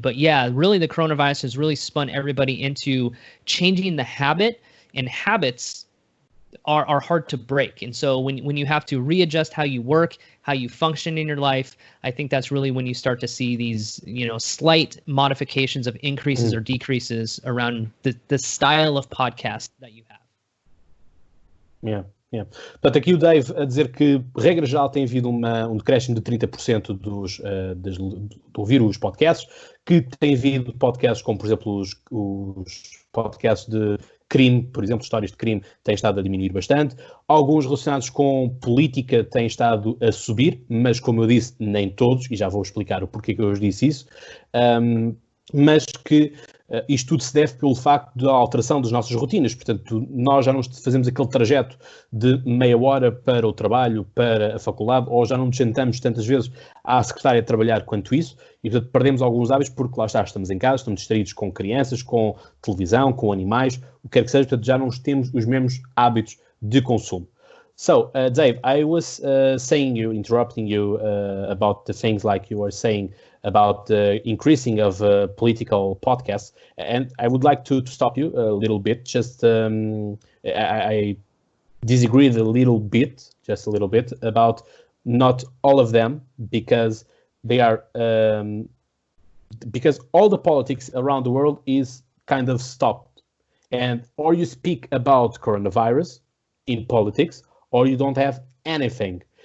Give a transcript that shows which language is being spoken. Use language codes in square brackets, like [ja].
[en] But yeah, really the coronavirus has really spun everybody into changing the habit, and habits are hard to break. And so when you have to readjust how you work, how you function in your life, I think that's really when you start to see these, slight modifications of increases or decreases around the style of podcast that you have. Yeah. [pt] Portanto, aqui o Dave a dizer que, regra geral, tem havido um decréscimo de 30% de ouvir os podcasts, que tem havido podcasts como, por exemplo, os podcasts de crime, por exemplo, histórias de crime, têm estado a diminuir bastante. Alguns relacionados com política têm estado a subir, mas, como eu disse, nem todos, e já vou explicar o porquê que eu disse isso, mas que isto tudo se deve pelo facto da alteração das nossas rotinas. Portanto, nós já não fazemos aquele trajeto de meia hora para o trabalho, para a faculdade, ou já não nos sentamos tantas vezes à secretária a trabalhar quanto isso, e portanto perdemos alguns hábitos porque lá está, estamos em casa, estamos distraídos com crianças, com televisão, com animais, o que quer que seja, portanto já não temos os mesmos hábitos de consumo. [en] So, Dave, I was interrupting you about the things like you were saying about the increasing of political podcasts, and I would like to stop you a little bit. Just I disagreed a little bit, just a little bit, about not all of them, because they are because all the politics around the world is kind of stopped, and or you speak about coronavirus in politics, or you don't have anything.